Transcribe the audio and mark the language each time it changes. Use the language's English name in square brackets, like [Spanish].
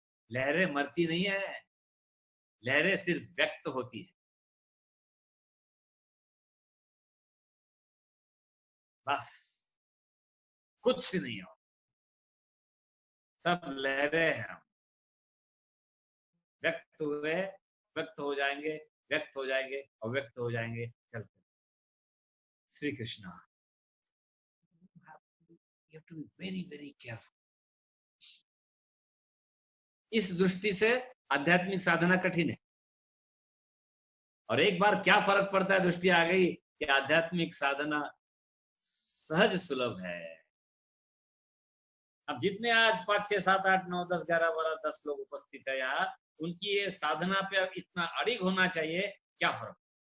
[Hindi] लहरें मरती नहीं है, लहरें सिर्फ व्यक्त होती है, बस कुछ नहीं हो, सब लहरें हैं। हम व्यक्त हुए, व्यक्त हो जाएंगे, व्यक्त हो जाएंगे और व्यक्त हो जाएंगे, चलते। [English] Shri Krishna, you have to be very very careful। [Hindi] इस दृष्टि से आध्यात्मिक साधना कठिन है। और एक बार क्या फर्क पड़ता है, दृष्टि आ गई कि आध्यात्मिक साधना सहज सुलभ है। अब जितने आज 5 6 7 8 9 10 11 12 10 लोग उपस्थित है यहाँ, उनकी ये साधना पे इतना अड़िग होना चाहिए, क्या फर्क।